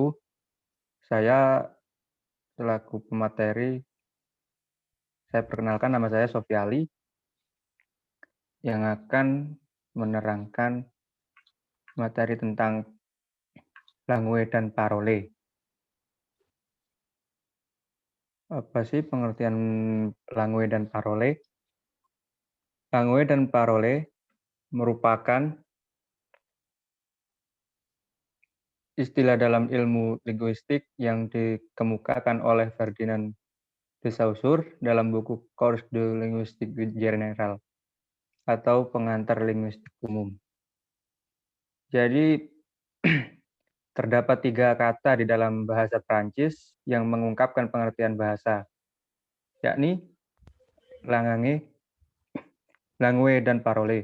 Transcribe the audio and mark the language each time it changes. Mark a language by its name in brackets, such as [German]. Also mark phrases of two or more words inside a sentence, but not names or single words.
[Indonesian] Saya selaku pemateri, saya perkenalkan nama saya Sofi Ali yang akan menerangkan materi tentang langue dan parole. Apa sih pengertian langue dan parole? Langue dan parole merupakan istilah dalam ilmu linguistik yang dikemukakan oleh Ferdinand de Saussure dalam buku Cours de linguistique générale atau pengantar linguistik umum. Jadi terdapat 3 kata di dalam bahasa Prancis yang mengungkapkan pengertian bahasa, yakni langue, langue, dan parole.